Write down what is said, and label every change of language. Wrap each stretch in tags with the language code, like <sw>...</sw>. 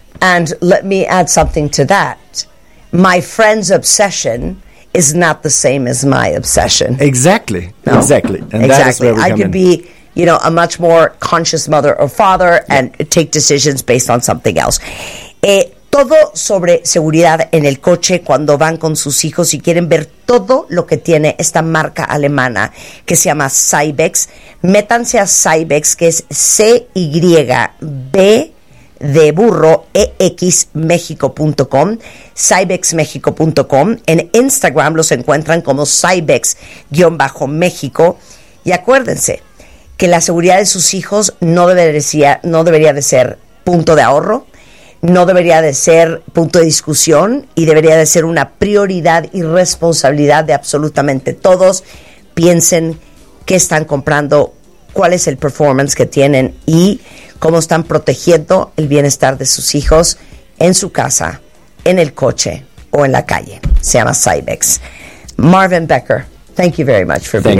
<en>And let me add something to that. My friend's obsession is not the same as my obsession. Exactly. No. Exactly. And exactly. That is where we come in. You know, a much more conscious mother or father, yeah, and take decisions based on something else.</en> <es>Todo sobre seguridad en el coche cuando van con sus hijos y quieren ver todo lo que tiene esta marca alemana que se llama Cybex. Métanse a Cybex, que es C-Y-B de burro, exmexico.com, cybexmexico.com. En Instagram los encuentran como Cybex-México. Y acuérdense que la seguridad de sus hijos no debería de ser punto de ahorro, no debería de ser punto de discusión y debería de ser una prioridad y responsabilidad de absolutamente todos. Piensen qué están comprando, cuál es el performance que tienen y cómo están protegiendo el bienestar de sus hijos en su casa, en el coche o en la calle. Se llama Cybex.</es> <en>Marvin Becker, thank you very much for being</en>